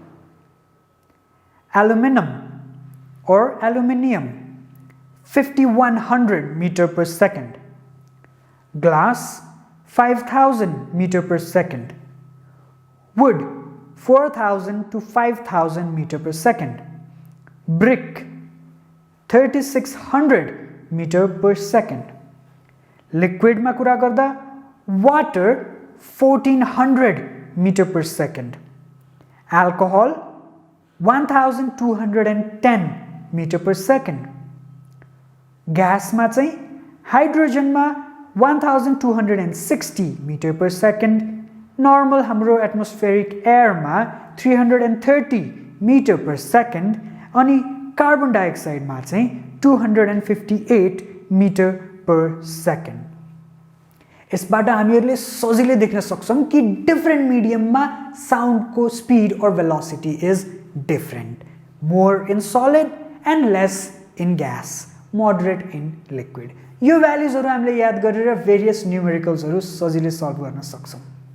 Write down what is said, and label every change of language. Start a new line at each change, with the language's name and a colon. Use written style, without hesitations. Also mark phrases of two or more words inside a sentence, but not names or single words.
English: aluminum or aluminium 5100 meter per second, glass 5000 meter per second, wood 4000 to 5000 meter per second, brick 3600 meter per second, liquid ma
Nepali: कुरा गर्दा
English: water 1400 meter per second, alcohol 1210 meter per second, gas ma चाहिँ hydrogen ma 1260 meter per second, normal हाम्रो atmospheric air ma 330 meter per second, अनि carbon dioxide ma चाहिँ 258 meter per second.
Nepali: यसबाट हामीहरुले सजिलै देख्न सक्छौं कि
English: different mediumमा
Nepali: साउन्डको
English: speed and velocity is different. more in solid and less in gas, moderate in liquid.
Nepali: यो भ्यालुजहरु हामीले याद गरेर
English: various numericalsहरु
Nepali: सजिलै सल्भ गर्न सक्छौं.